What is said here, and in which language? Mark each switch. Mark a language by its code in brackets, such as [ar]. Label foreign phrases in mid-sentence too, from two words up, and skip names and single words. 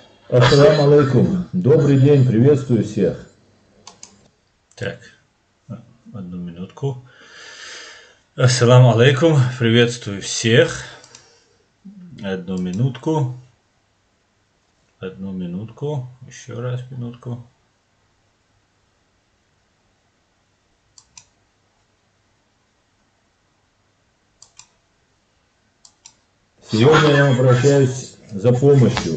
[ar] السلام عليكم. [ru] Добрый день, приветствую всех. Так, одну минутку. [ar] السلام عليكم, [ru] приветствую всех. Одну минутку. Еще раз минутку. Сегодня я обращаюсь за помощью.